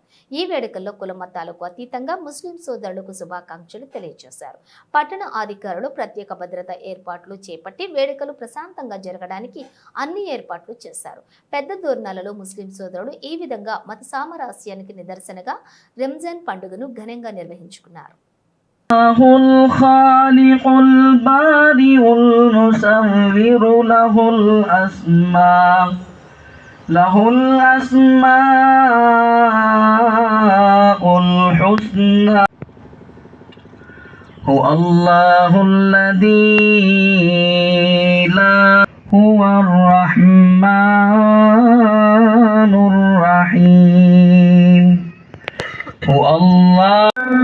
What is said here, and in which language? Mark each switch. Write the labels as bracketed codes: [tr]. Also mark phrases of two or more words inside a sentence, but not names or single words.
[te] ఈ వేడుకల్లో కుల మతాలకు అతీతంగా ముస్లిం సోదరులకు శుభాకాంక్షలు తెలియజేశారు. పట్టణ అధికారులు ప్రత్యేక భద్రత ఏర్పాట్లు చేపట్టి వేడుకలు ప్రశాంతంగా జరగడానికి అన్ని ఏర్పాట్లు చేశారు. పెద్ద దోర్నాలలో ముస్లిం సోదరులు ఈ విధంగా మత సామరస్యానికి నిదర్శనగా రంజాన్ పండుగను ఘనంగా నిర్వహించుకున్నారు. [ar] الخالق البارئ المصور له الأسماء الحسنى هو الله الذي لا هو الرحمن الرحيم هو الله